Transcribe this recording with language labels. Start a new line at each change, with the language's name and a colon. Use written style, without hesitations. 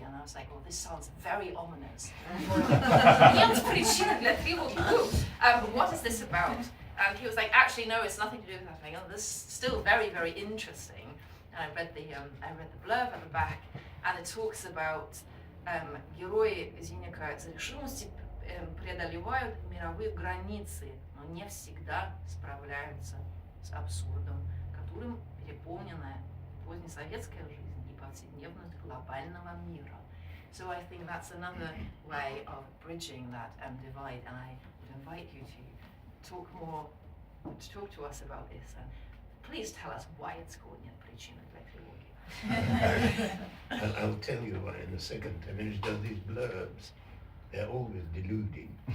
English: And I was like, oh, this sounds very ominous.
Russian: Нет причины для тревоги.
English: What is this about? And he was like, actually, no, it's nothing to do with that. Like, oh, this is still very, very interesting. And I read the blurb at the back, and it talks about
Russian: герои Зиника с решимостью преодолевают мировые границы, но не всегда справляются с абсурдом, которым переполнена позднесоветская жизнь и повседневность глобального мира.
English: So I think that's another way of bridging that divide, and I would invite you to talk to us about this, and please tell us why it's called
Russian: Нет причины для тревоги.
English: I'll tell you why in a second. I mean, it's just these blurbs, they're always deluding.